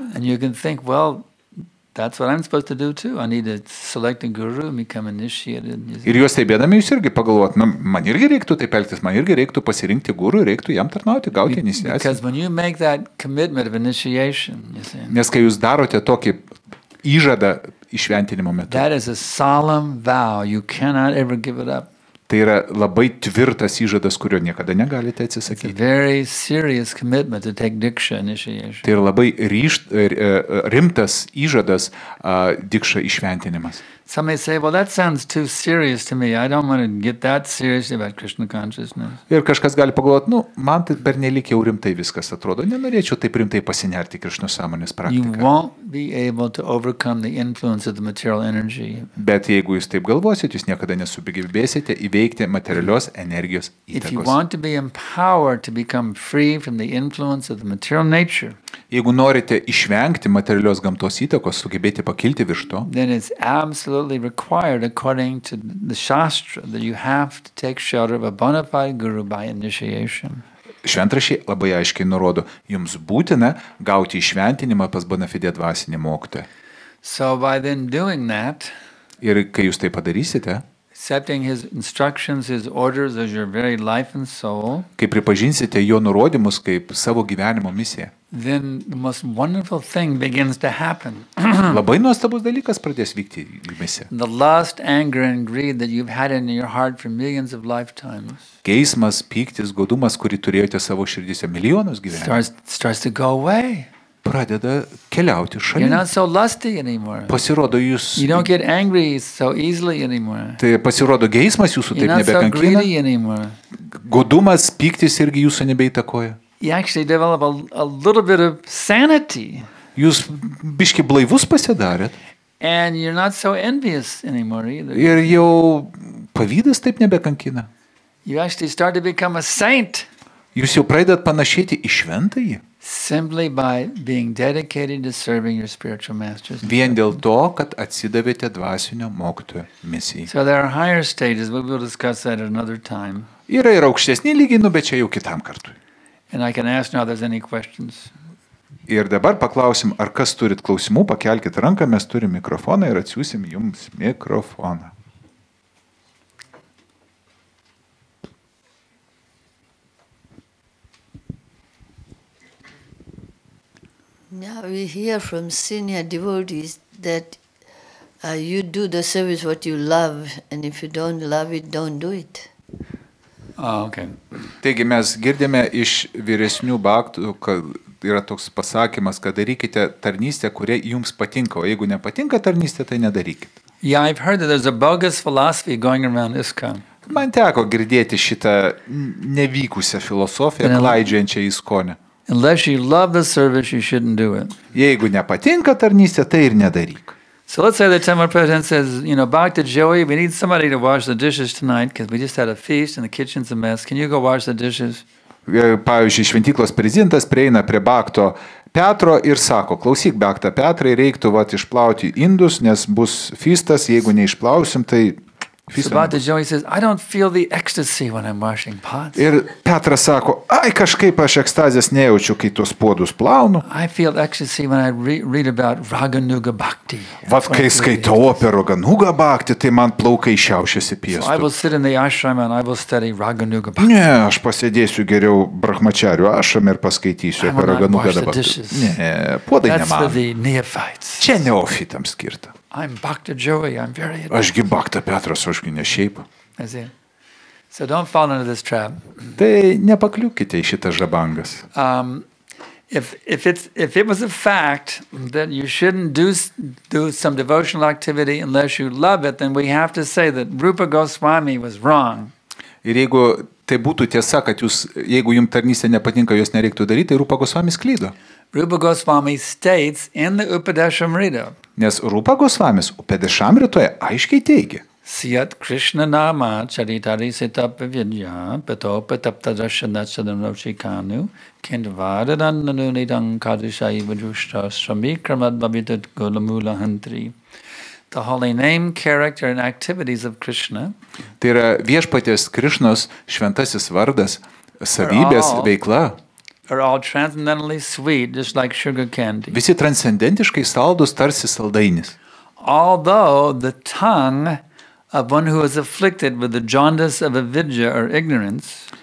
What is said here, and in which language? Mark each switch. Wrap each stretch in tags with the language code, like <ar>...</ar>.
<en>And you can think, well, that's what I'm supposed to do too. I need to select a guru and become initiated. You see.</en> <lt>Ir juos stebėdami jūs irgi pagalvot, man irgi reiktų taip elgtis, man irgi reiktų pasirinkti guru, reiktų jam tarnauti, gauti iniciaciją.</lt> <en>Because when you make that commitment of initiation, you see,</en> <lt>Nes kai jūs darote tokį įžadą išventinimo metu,</lt> <en>that is a solemn vow. You cannot ever give it up.</en> <lt>tai yra labai tvirtas įžadas, kurio niekada negalite</lt> <en>It's a</en> <lt>atsisakyti.</lt> <en>very serious commitment to take Diksha initiation.</en> <lt>Tai yra labai rimtas įžadas dikša išventinimas.</lt> <en>Some may say, well, that sounds too serious to me. I don't want to get that serious about Krishna consciousness.</en> <lt>Ir kažkas gali pagalvoti, man tai pernelyg jau rimtai viskas atrodo, nenorėčiau taip rimtai pasinerti Krišnos sąmonės</lt> <en>You</en> <lt>praktiką.</lt> <en>won't be able to overcome the influence of the material energy.</en> <lt>Bet jeigu jūs taip galvosit, jūs niekada nesugebėsite įveikti materialios energijos</lt> <en>If you</en> <lt>įtakos.</lt> <en>want to be empowered to become free from the influence of the material nature,</en> <lt>Jeigu norite išvengti materialios gamtos įtakos, sugebėti pakilti virš to,</lt> <en>then it's absolutely required according to the Shastra that you have to take shelter of a bona fide guru by initiation.</en> <lt>šventraščiai labai aiškiai nurodo, jums būtina gauti išventinimą pas bona fide dvasinį mokytoją.</lt> <en>So by then doing that,</en> <lt>Ir kai jūs tai padarysite,</lt> <en>accepting his instructions, his orders as your very life and soul,</en> <lt>kai pripažinsite jo nurodymus kaip savo gyvenimo misiją,</lt> <en>then the most wonderful thing begins to happen.</en> <lt>labai nuostabus dalykas pradės vykti jumise.</lt> <en>The lust, anger, and greed that you've had in your heart for millions of lifetimes</en> <lt>Geismas, pyktis, godumas, kurį turėjote savo širdyse milijonus gyvenimų,</lt> <en>starts to go away.</en> <lt>pradeda keliauti</lt> <en>You're</en> <lt>šalin.</lt> <en>not so lusty anymore.</en> <lt>Pasirodo jūs,</lt> <en>You don't get angry so easily anymore.</en> <lt>tai pasirodo geismas jūsų</lt> <en>You're</en> <lt>taip</lt> <en>not so</en> <lt>nebekankina,</lt> <en>greedy anymore.</en> <lt>godumas, pyktis irgi jūsų nebeįtakoja.</lt> <en>You actually develop a little bit of sanity,</en> <lt>Jūs biški blaivus pasidarėt</lt> <en>and you're not so envious anymore either.</en> <lt>ir jau pavydas taip nebekankina.</lt> <en>You actually start to become a saint</en> <lt>Jūs jau pradedat panašėti į šventąjį.</lt> <en>simply by being dedicated to serving your spiritual masters.</en> <lt>Vien dėl to, kad atsidavėte dvasinio mokytojo misijai.</lt> <en>So there are higher stages, but we'll discuss that at another time.</en> <lt>Yra ir aukštesni lygiai, bet čia jau kitam kartui.</lt> <en>And I can ask now if there's any questions.</en> <lt>Ir dabar paklausim, ar kas turit klausimų, pakelkite ranką, mes turim mikrofoną ir atsiųsim jums mikrofoną.</lt> <en>Now we hear from senior devotees that you do the service what you love, and if you don't love it, don't do it. Oh, okay.</en> <lt>Taigi mes girdėme iš vyresnių bhaktų, kad yra toks pasakymas, kad darykite tarnystę, kurie jums patinka, o jeigu nepatinka tarnystė, tai nedarykite.</lt> <en>Yeah, I've heard that there's a bogus philosophy going around ISKCON.</en> <lt>Man teko girdėti šitą nevykusią filosofiją, klaidžiančią į skonę.</lt> <en>Unless you love the service, you shouldn't do it.</en> <lt>Jeigu nepatinka tarnystė, tai ir nedaryk.</lt> <en>So let's say the temple president says, back to Joey, we need somebody to wash the dishes tonight because we just had a feast and the kitchen's a mess. Can you go wash the dishes?</en> <lt>Pavyzdžiui, šventyklos prezidentas prieina prie Bakto Petro ir sako, klausyk, Bakta Petrai, reiktų išplauti indus, nes bus feastas, jeigu neišplausim, tai</lt> <en>So back to Joey says, I don't feel the ecstasy when I'm washing pots.</en> <lt>Ir Petras sako, kažkaip aš ekstazės nejaučiu, kai tuos puodus plaunu.</lt> <en>I feel ecstasy when I read about Raganuga Bhakti.</en> <lt>Vat kai skaitau apie Raganuga Bhakti, tai man plaukai šiaušiasi piestų.</lt> <en>So I will sit in the ashram and I will study Raganuga Bhakti.</en> <lt>Ne, aš pasėdėsiu geriau Brahmacharių ašram ir paskaitysiu apie Raganuga Bhakti. Ne, puodai ne man.</lt> <en>That's for the neophytes.</en> <lt>Čia neofitams skirta.</lt> <en>I'm Bhakta Joey, I'm very...</en> <lt>Ašgi Bhakta Petras, ašgi ne šiaip.</lt> <en>So don't fall into this trap.</en> <lt>Tai nepakliūkite į šitą žabangas.</lt> <en>If it was a fact that you shouldn't do some devotional activity unless you love it, then we have to say that Rupa Goswami was wrong.</en> <lt>Ir jeigu tai būtų tiesa, kad jeigu jums tarnystė nepatinka, jos nereiktų daryti, tai Rupa Goswamis klydo.</lt> <en>Rupa Goswami states in the Upadeshamrita.</en> <lt>Nes Rupa Goswamis Upadeshamritoje aiškiai teigia.</lt> <sa>Siyat Krishna nama charitari sitapavidya pato pataptadashana sadanochikanu kindvadadananunidang kadishai vajushta shamikramad babitut gulamula hantri.</sa> <en>The holy name, character, and activities of Krishna.</en> <lt>Tai yra viešpaties Krišnos šventasis vardas, savybės, veikla.</lt> <en>Are all transcendently sweet, just like sugar candy.</en> <lt>Visi transcendentiškai saldus tarsi saldainis.</lt> <en>Although the tongue of one who is afflicted with the jaundice of avidya or ignorance.</en>